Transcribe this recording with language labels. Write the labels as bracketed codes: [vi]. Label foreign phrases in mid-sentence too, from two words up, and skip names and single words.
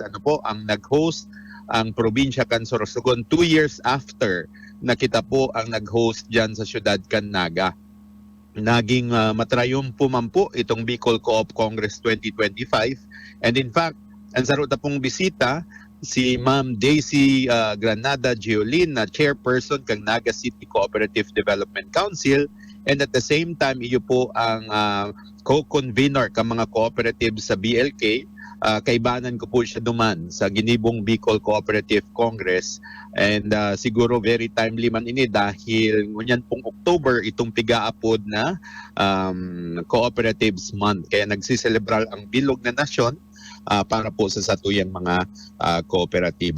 [bik] Ano po ang nag-host ang probinsya kan Sorsogon [en] 2 years after [bik] na kita po ang nag-host dyan sa siyudad kan Naga. Naging matrayumpo man po itong Bicol Co-op Congress 2025, [en] and in fact, [bik] ang sarota pong bisita si Ma'am Daisy Granada Giolin na chairperson kang Naga City Cooperative Development Council, [en] and at the same time [bik] iyo po ang co-convener ka mga cooperatives sa BLK. Kaibanan ko po siya duman sa ginibong Bicol Cooperative Congress, and siguro [en] very timely [bik] man ini dahil ngunyan pong October itong pigaapod na Cooperatives Month, kaya nagsiselebral ang bilog na nasyon para po sa satuyang mga kooperatiba.